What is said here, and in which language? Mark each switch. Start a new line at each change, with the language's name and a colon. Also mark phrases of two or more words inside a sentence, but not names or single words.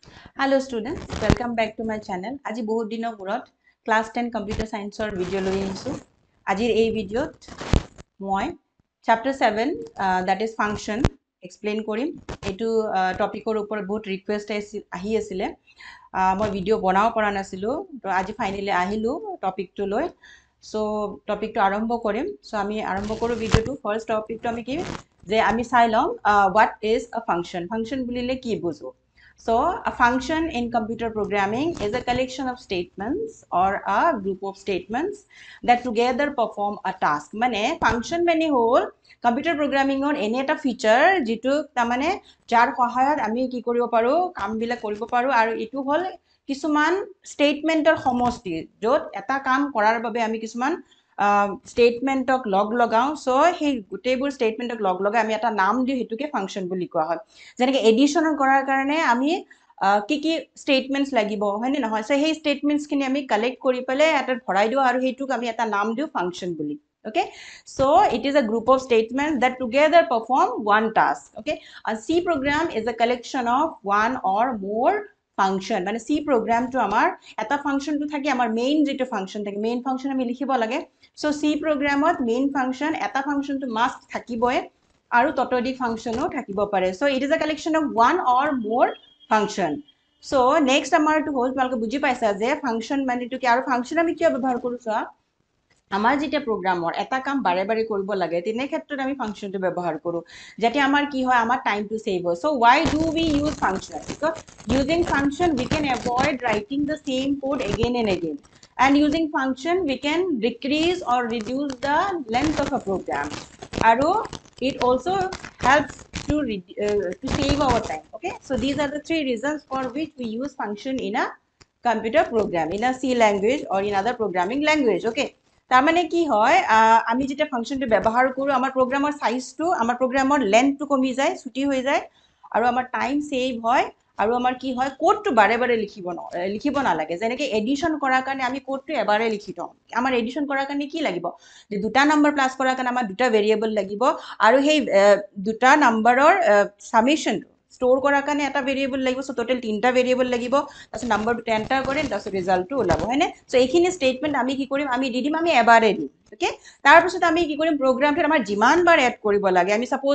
English: Hello students, welcome back to my channel.
Assamese: আজি বহুত দিনৰ মূৰত ক্লাছ 10 কম্পিউটাৰ সায়েন্সৰ ভিডিঅ' লৈ আহিছোঁ। আজিৰ এই ভিডিঅ'ত মই
English: chapter 7 that is function explain
Assamese: কৰিম। এইটো টপিকৰ ওপৰত বহুত ৰিকুৱেষ্ট আহি আছিলে। মই ভিডিঅ' বনাব পৰা নাছিলোঁ, তো আজি ফাইনেলি আহিলোঁ টপিকটো লৈ। সো টপিকটো আৰম্ভ কৰিম। সো আমি আৰম্ভ কৰোঁ ভিডিঅ'টো। ফাৰ্ষ্ট টপিকটো আমি কি যে আমি চাই লম
English: what is a function।
Assamese: ফাংচন বুলিলে কি বুজো?
English: So, a function in computer programming is a collection of statements or a group of statements that together perform a task.
Assamese: মানে function মানে হল
English: computer programming
Assamese: or এনে এটা feature যেটো তাৰমানে যাৰ সহায়ত আমি কি কৰিব পাৰো কামবিলাক কৰিব পাৰো আৰু এটো হল কিছুমান statementৰ সমষ্টি যত এটা কাম কৰাৰ বাবে আমি কিছুমান statementক লগাও সো সেই গোটেইবোৰ statementক লগাই আমি এটা নাম দিও হেতুকে function বুলি কোৱা হয় যেনেকৈ এডিশন কৰাৰ কাৰণে আমি কি statements লাগিব হয়নে নহয় সো সেই statements খিনি আমি কালেক্ট কৰি পেলে এটা ভৰাই দিও আৰু হেতুক আমি এটা নাম দিও function বুলি
English: okay so it is a group of statements that together perform one task okay a C program is a collection of one or more function
Assamese: মানে
English: C program
Assamese: to আমাৰ এটা function to থাকে আমাৰ main যেটো function থাকে
English: main function
Assamese: আমি লিখিব লাগে so
English: C programত main function
Assamese: এটা function to must থাকিবই আৰু ততোধিক ফাংশনও থাকিব পাৰে
English: so it is a collection of one or more function so next
Assamese: আমাৰ to হল তোমালোকে বুজি পাইছা যে function মানে তো কি আৰু function আমি কিয় ব্যৱহাৰ কৰো চোৱা আমাৰ যেতিয়া প্ৰগ্ৰামৰ এটা কাম বাৰে বাৰে কৰিব লাগে তেনে ক্ষেত্ৰত আমি ফাংশনটো ব্যৱহাৰ কৰো যাতে আমাৰ কি হয় আমাৰ টাইম টু সেভ হয়
English: so why do we use function because using function we can avoid writing the same code again and again and using function we can decrease or reduce the length of a program
Assamese: আৰু
English: it also helps to save our time okay so these are the three reasons for which we use function in a computer program in a C language or in other programming language okay
Assamese: তাৰ মানে কি হয় আমি যেটা ফাংশনটো ব্যৱহাৰ কৰো আমাৰ প্ৰগ্ৰামৰ সাইজটো আমাৰ প্ৰগ্ৰামৰ লেন্থটো কমি যায় ছুটি হৈ যায় আৰু আমাৰ টাইম সেভ হয় আৰু আমাৰ কি হয় কোডটো বাৰে বাৰে লিখিব নালাগে যেনেকৈ এডিশন কৰাৰ কাৰণে আমি কোডটো এবাৰে লিখি থওঁ আমাৰ এডিশন কৰাৰ কাৰণে কি লাগিব যে দুটা নম্বৰ প্লাস কৰাৰ কাৰণে আমাৰ দুটা ভেৰিয়েবল লাগিব আৰু সেই দুটা নম্বৰৰ সামেশন স্টোৰ কৰাৰ কাৰণে এটা ভেৰিয়েবল লাগিব সো টোটাল তিনটা ভেৰিয়েবল লাগিব তাছত নম্বৰটো এন্টাৰ কৰিম তাছত ৰিজাল্টটো ওলাব হয়নে সো এইখিনি স্টেটমেন্ট আমি কি কৰিম আমি দিদিম আমি এবাৰে দিম ওকে তাৰ পিছত আমি কি কৰিম প্ৰগ্ৰামটোত আমাৰ যিমান বাৰ এড কৰিব লাগে আমি সাপোজ